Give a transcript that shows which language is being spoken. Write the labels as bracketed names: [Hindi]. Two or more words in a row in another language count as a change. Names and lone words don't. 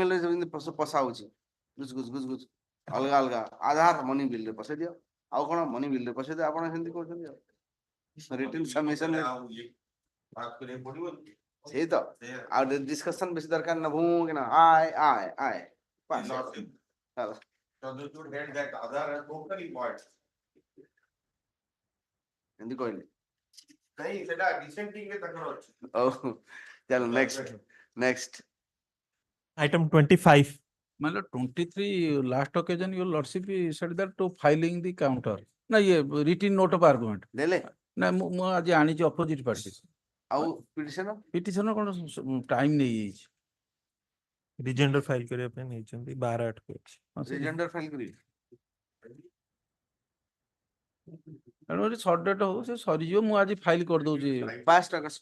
[Odia] ରେ ଯେମିତି ପଶା ହଉଛି ଗୁଜ ଗୁଜ ଗୁଜ ଗୁଜ ଅଲଗା ଅଲଗା ଆଧାର [English] money bill [Odia] ରେ ପଶେଇ ଦିଅ ଆଉ କଣ [English] money bill [Odia] ରେ ପଶେଇ ଦିଅ ଆପଣ ସେମିତି କରୁଛନ୍ତି ଆଉ [English] written submission [Odia] ସେଇ ତ ଆଉ ଡିସ୍କସନ ବେଶୀ ଦରକାର ନା ଭୁ କିନା ଆଏ ଏମିତି କହିଲେ next. [English] Item 25. My lord, 23 last occasion your lordship said that to filing the counter. Na ye written note of argument. [Odia] ଦେଲେ Na ମୁଁ ଆଜି ଆଣିଛି [English] opposite party. [Odia] ଆଉ ପିଟିସନ Petitioner କଣ time ନେଇଯାଇଛି। Rejoinder file କରିବା ପାଇଁ ନେଇଛନ୍ତି 12/8 କୁ ଅଛି। ରିଜେଣ୍ଡର ଫାଇଲ କରିବି ତେଣୁ [English] short date [Odia] ହଉ ସେ ସରିଯିବ ମୁଁ ଆଜି ଫାଇଲ କରିଦଉଛି। 1 ଅଗଷ୍ଟ